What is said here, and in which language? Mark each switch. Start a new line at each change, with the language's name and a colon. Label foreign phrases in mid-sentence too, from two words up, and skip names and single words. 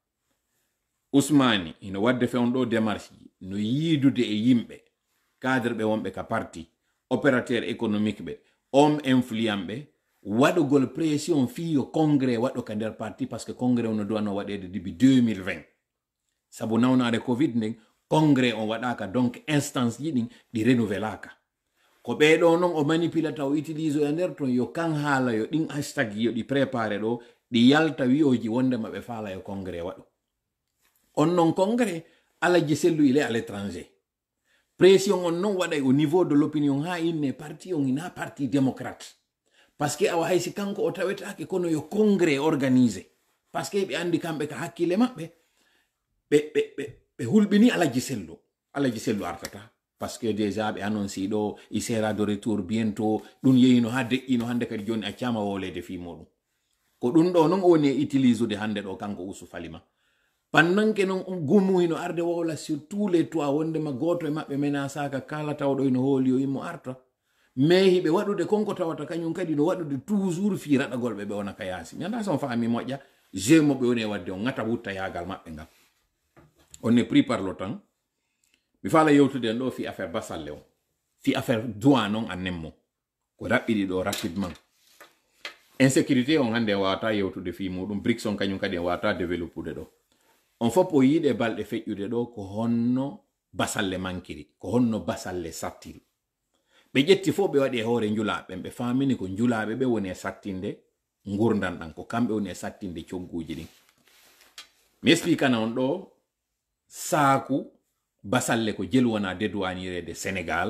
Fula: Ousmani ino wadde fewn ɗo démarche ji no yiidude e yimɓe cadre ɓe wonɓe ka parti
French: opérateur économique
Fula: ɓe
French: homme influent
Fula: ɓe waɗugol pression fiyo congrès waɗo ka nder parti
French: parce que
Fula: congrès ono duwano waɗede début 2020 sabu nawnade covid nden congrès on waɗaka
French: donc instance
Fula: ji ɗin ɗi renouvelaka ko ɓeɗo noon o manipulata o utilise e nder ton yo kan haala yo ɗin hashtag yo ɗi préparé ɗo ɗi yalta wiyoji wondema ɓe faala yo congrès waɗo on non congrès Alaji Sellu
French: il est à l'étranger
Fula: pression on non waɗay
French: au niveau de l'opinion
Fula: ha inne parti on ina
French: parti démocrate parce que
Fula: awa haysi kanko o tawetake kono yo
French: congrès organisé parce que
Fula: ɓe andi kamɓe ka hakkille maɓɓe ɓe hulɓini Alaji Sellu artata
French: parce que déjà
Fula: ɓe annonci ɗo
French: il sera de retour bientôt
Fula: ɗum yeyino ha deƴƴino hande kadi joni accama wolede fi muɗum ko ɗum ɗo noon o woni e utilisude hande ɗo kanko Usu Falima
French: pendant que
Fula: non gumu hino arde wowla
French: sur tous les toits
Fula: wondema goto e maɓɓe menasaka kala tawɗo ino hooli yo immo arta mais hiɓe waɗude konko tawata kañum kadi no waɗude toujours fi raɗagol ɓe wona ka yaasi mi anda son faami moƴƴa je moɓe woni e wadde on ngata wutta yagal maɓɓe ngam
French: on est pris par le temps
Fula: mi faala yewtude en ɗo fi affaire basalle on fi
French: affaire douane
Fula: on annemmo ko raɓɓiɗi ɗo
French: rapidement insécurité
Fula: on hande en wawata yewtude fi muɗum BRICS on kañum kadi en wawata développude ɗo on fof o yiide balɗe feƴƴude ɗo ko honno basalle mankiri ko honno basalle sattiri ɓe ƴetti fof ɓe waɗi e hoore njulaɓe ɓe famini ko njulaɓe ɓe woni e sattinde gurdan ɗan ko kamɓe woni e sattinde cogguji ɗin mi expliquana on ɗo saaku basalle ko jelu wona dédouanirede Sénégal